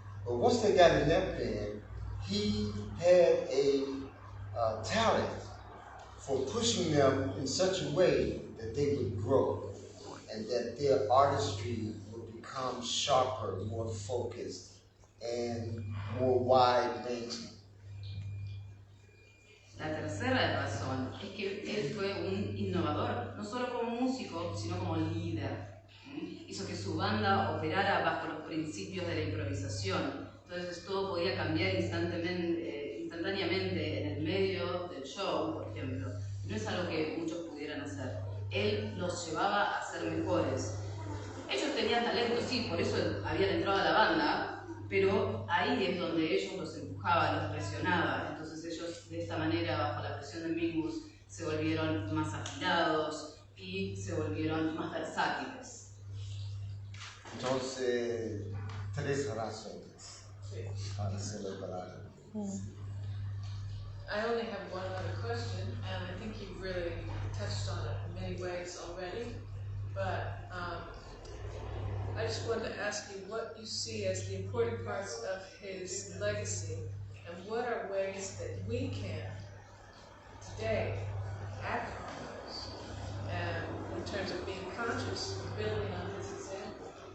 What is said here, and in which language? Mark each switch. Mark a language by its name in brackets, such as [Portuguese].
[English] But once they got in that band, he had a talent for pushing them in such a way that they would grow and that their artistry would become sharper, more focused, and more wide-ranging. [Spanish] La tercera razón es que él fue un innovador, no solo como músico, sino como líder. Hizo que su banda operara bajo los principios de la improvisación. Entonces todo podía cambiar instantáneamente en el medio del show, por ejemplo. No es algo que muchos pudieran hacer. Él los llevaba a ser mejores. Ellos tenían talento, sí, por eso habían entrado a la banda, pero ahí es donde ellos los empujaba, los presionaba. Entonces ellos de esta manera, bajo la presión de Mingus, se volvieron más afilados y se volvieron más versátiles. Entonces, tres razones para celebrado. [English] I only have one other question, and I think you've really touched on it in many ways already, but I just wanted to ask you what you see as the important parts of his legacy, and what are ways that we can today act on those, and in terms of being conscious, building on his example.